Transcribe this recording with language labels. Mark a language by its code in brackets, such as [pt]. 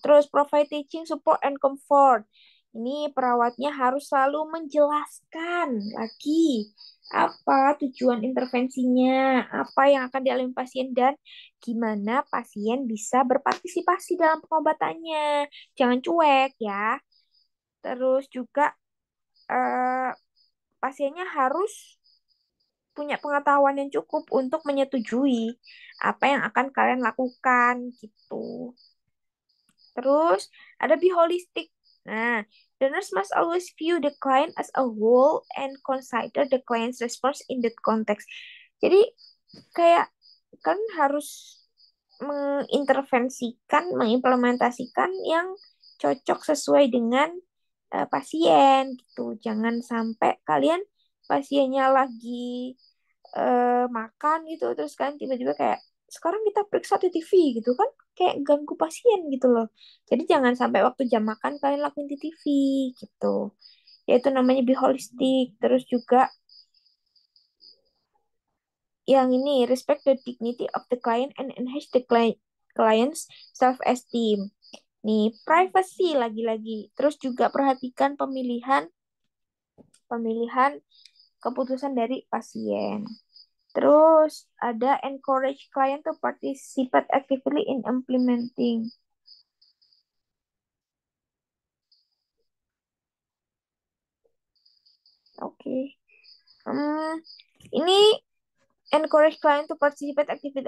[en] Terus provide teaching support and comfort. [id] Ini perawatnya harus selalu menjelaskan lagi apa tujuan intervensinya, apa yang akan dialami pasien dan gimana pasien bisa berpartisipasi dalam pengobatannya. Jangan cuek ya. Terus juga eh, pasiennya harus punya pengetahuan yang cukup untuk menyetujui apa yang akan kalian lakukan gitu. Terus ada be holistic. [en] Nah, the nurse must always view the client as a whole and consider the client's response in that context. [id] Jadi kayak kan harus mengintervensikan, mengimplementasikan yang cocok sesuai dengan pasien gitu. Jangan sampai kalian pasiennya lagi makan gitu terus kan tiba-tiba kayak sekarang kita periksa di TV gitu kan kayak ganggu pasien gitu loh. Jadi jangan sampai waktu jam makan kalian lakuin di TV gitu. Yaitu namanya be holistic. Terus juga yang ini [en] respect the dignity of the client and enhance the client's self-esteem. [id] Nih, privacy lagi-lagi. Terus juga perhatikan pemilihan pemilihan keputusan dari pasien. Terus ada [en] encourage client to participate actively in implementing. Oke. Okay. Ini encourage client to participate actively.